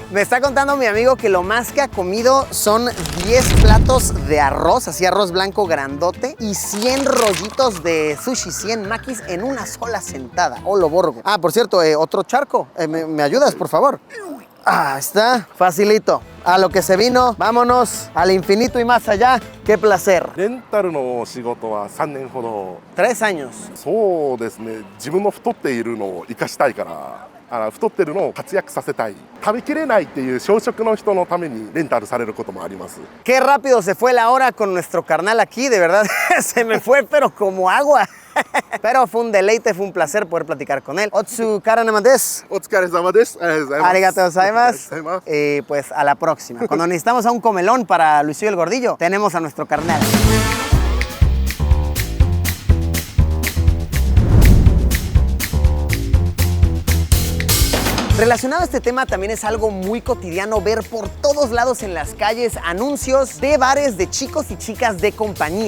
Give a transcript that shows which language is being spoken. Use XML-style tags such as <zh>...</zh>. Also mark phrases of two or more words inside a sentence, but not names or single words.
<es>Me está contando mi amigo que lo más que ha comido son 10 platos de arroz, así arroz blanco grandote, y 100 rollitos de sushi, 100 makis en una sola sentada. ¡Holo borgo! Por cierto, otro charco. ¿Me ayudas, por favor? Está facilito. A lo que se vino, vámonos al infinito y más allá. ¡Qué placer!</es> <ja>レンタルの仕事は3年ほど。</ja> <es>3 años.</es> <ja>そうですね。自分の太っているのを生かしたいから、太ってるのを活躍させたい。食べきれないっていう小食の人のためにレンタルされることもあります。</ja> <es>Qué rápido se fue la hora con nuestro carnal aquí, de verdad. Se me fue, pero como agua. Pero fue un deleite, fue un placer poder platicar con él. Otsu karana desu.</es> <ja>お疲れ様です。ありがとうございます。ありがとうございます. ありがとうございます。</ja> <es>Y pues a la próxima. Cuando necesitamos a un comelón para Luisillo el Gordillo, tenemos a nuestro carnal. Relacionado a este tema también es algo muy cotidiano ver por todos lados en las calles anuncios de bares de chicos y chicas de compañía.</es>